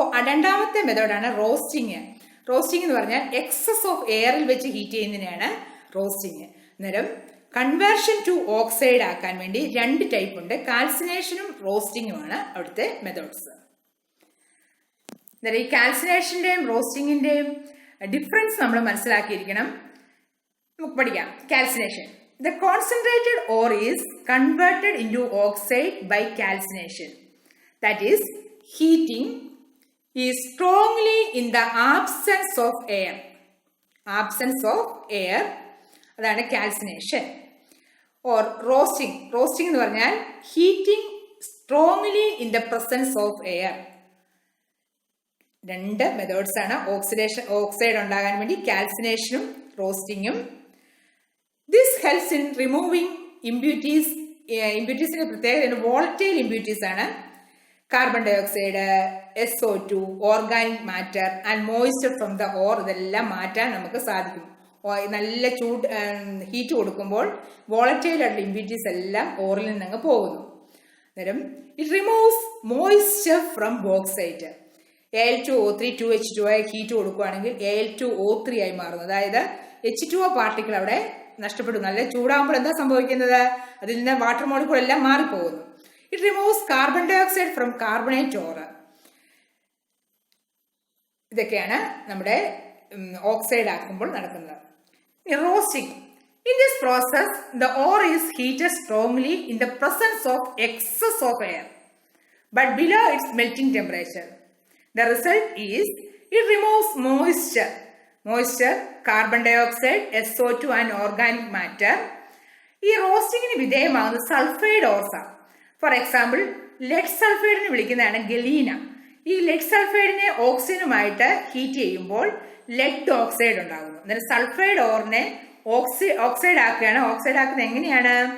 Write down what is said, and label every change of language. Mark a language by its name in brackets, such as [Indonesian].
[Malayalam] രണ്ടാമത്തെ മെത്തേഡാണ് roasting. Roasting എന്ന് പറഞ്ഞാൽ എക്സസ് ഓഫ് എയറിൽ വെച്ച് ഹീറ്റ് ചെയ്യുന്നതിനാണ് റോസ്റ്റിംഗ്. അന്നേരം കൺവേർഷൻ ടു ഓക്സൈഡ് ആക്കാൻ വേണ്ടി 2 ടൈപ്പ് ഉണ്ട്. കാൽസിനേഷനും റോസ്റ്റിംഗുമാണ് അവിടുത്തെ മെത്തേഡ്സ്. അന്നേരം ഈ കാൽസിനേഷൻ്റെയും റോസ്റ്റിങ്ങിൻ്റെയും ഡിഫറൻസ് നമ്മൾ മനസ്സിലാക്കിയിരിക്കണം. നമുക്ക് പഠിക്കാം. Calcination. [English] The concentrated ore is converted into oxide by calcination. That is, heating is strongly in the absence of air. Absence of air. [Malayalam] അതാണ് കാൽസിനേഷൻ. [English] Or roasting. [Malayalam] റോസ്റ്റിംഗ് എന്ന് പറഞ്ഞാൽ [English] Heating strongly in the presence of air. [Malayalam] രണ്ട് methods ആണ് oxide ഉണ്ടാകാൻ വേണ്ടി, കാൽസിനേഷനും റോസ്റ്റിങ്ങും. [English] This helps in removing impurities. [Malayalam] ഇമ്പ്യൂരിറ്റീസിന്റെ പ്രത്യേകത volatile impurities ആണ്. Carbon dye oxide, SO2, [English] organic matter and moisture from the ore, [Malayalam] ഇതെല്ലാം മാറ്റാൻ നമുക്ക് സാധിക്കും. നല്ല ഹീറ്റ് കൊടുക്കുമ്പോൾ വോളറ്റൈൽ ആയിട്ടുള്ള ഇമ്പ്യൂരിറ്റീസ് എല്ലാം ഓറിൽ നിന്നങ്ങ് പോകുന്നു. [English] അന്നേരം it removes moisture from bauxite. [Malayalam] Al2O3 2H2O heat കൊടുക്കുകയാണെങ്കിൽ Al2O3 ആയി മാറുന്നു. അതായത് H2O പാർട്ടിക്കിൾ അവിടെ നഷ്ടപ്പെടും. നല്ല ചൂടാകുമ്പോൾ എന്താ സംഭവിക്കുന്നത്? അതിൽ നിന്ന് വാട്ടർ മോളിക്യൂൾ എല്ലാം മാറിപ്പോകുന്നു. [English] It removes carbon dioxide from carbonate ore. [Malayalam] ഇതൊക്കെയാണ് നമ്മുടെ ഓക്സൈഡ് ആക്കുമ്പോൾ നടക്കുന്നത്. Roasting. [English] In this process the ore is heated strongly in the presence of excess of air but below its melting temperature. The result is it removes moisture, carbon dioxide, SO2 and organic matter. [Malayalam] ഈ റോസ്റ്റിങ്ങിന് വിധേയമാകുന്ന sulphide ഓർസ്. For example lead സൾഫൈഡിനെ വിളിക്കുന്നതാണ് galena. ഈ lead സൾഫൈഡിനെ ഓക്സിജനുമായിട്ട് heat ചെയ്യുമ്പോൾ lead oxide ഉണ്ടാകുന്നു. അന്നേരം sulphide ഓറിനെ oxide ആക്കുകയാണ്. Oxide ആക്കുന്നത് എങ്ങനെയാണ്?